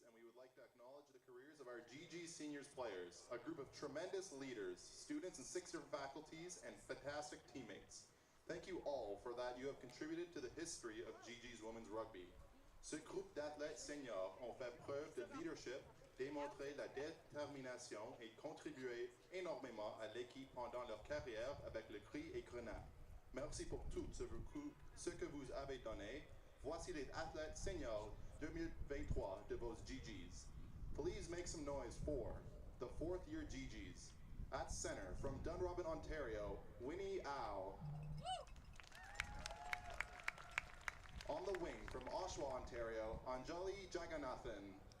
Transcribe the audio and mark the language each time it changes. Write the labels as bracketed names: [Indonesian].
[English] would like to acknowledge the careers of our GG Seniors players, a group of tremendous leaders, students in 6 different faculties, and fantastic teammates. Thank you all for that you have contributed to the history of GG's women's rugby. [French] Ce groupe d'athlètes seniors ont fait preuve de leadership, démontré la détermination et contribué énormément à l'équipe pendant leur carrière avec le cri et grenade. Merci pour tout ce que vous avez donné. Voici les athlètes seniors 2023 de vos GGs. [English] Please make some noise for the 4th year GGs. At center, from Dunrobin, Ontario, Winnie Au. On the wing, from Oshawa, Ontario, Anjali Jagannathan.